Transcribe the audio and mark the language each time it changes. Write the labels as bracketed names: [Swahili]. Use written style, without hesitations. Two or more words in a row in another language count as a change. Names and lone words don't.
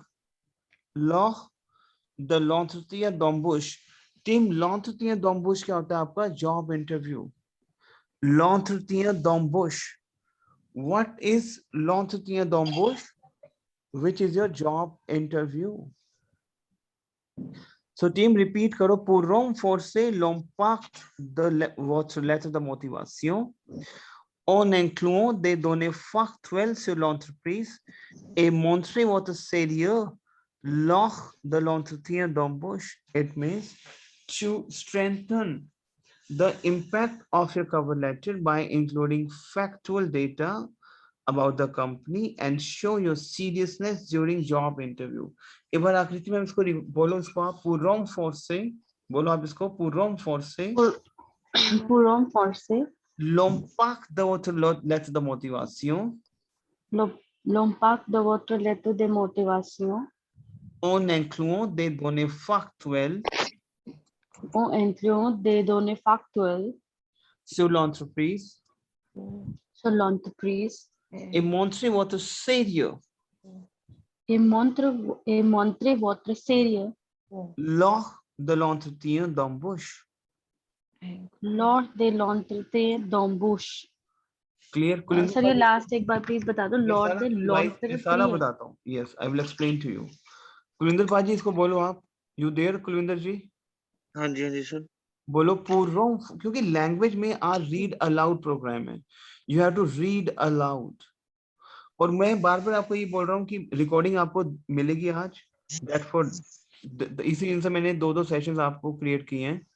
[French] Lors de l'entretien d'embauche. [Hindi] टीम, [French] l'entretien d'embauche [Hindi] क्या होता है आपका? [English] job interview. [French] L'entretien d'embauche. [English] What is [French] l'entretien d'embauche? [English] Which is your job interview. So team, repeat karo. [French] Pour renforcer l'impact de votre lettre de motivation en incluant des données factuelles sur l'entreprise et montrer votre sérieux lors de l'entretien d'embauche. [English] It means to strengthen the impact of your cover letter by including factual data about the company and show your seriousness during job interview. [Hindi] एक बार आकृति मैम इसको बोलो, इसको आप [French] pour renforcer, [Hindi] बोलो आप इसको [French] pour renforcer l'impact de votre lettre de motivation L'impact de votre lettre de motivation en incluant des données factuelles en incluant des données factuelles sur l'entreprise sur l'entreprise et montrer votre sérieux et montrer votre sérieux lors de l'entretien d'embauche. lors de l'entretien d'embauche. [English] Clear? [Hindi] सर ये लास्ट एक बार प्लीज बता दो. लॉर्ड दे मैं सारा बताता हूँ. [English] Yes, I will explain to you. [Hindi] कुलिंदर पाजी, इसको बोलो आप. [English] You there, [Hindi] कुलिंदर जी? हाँ जी सर. बोलो पूर्व, क्योंकि लैंग्वेज में आज [English] read aloud program [Hindi] है. [English] You have to read aloud. [Hindi] और मैं बार बार आपको ये बोल रहा हूँ कि रिकॉर्डिंग आपको मिलेगी आज. [English] that for [Hindi] इसी दिन से मैंने 2-2 सेशंस आपको क्रिएट किए हैं.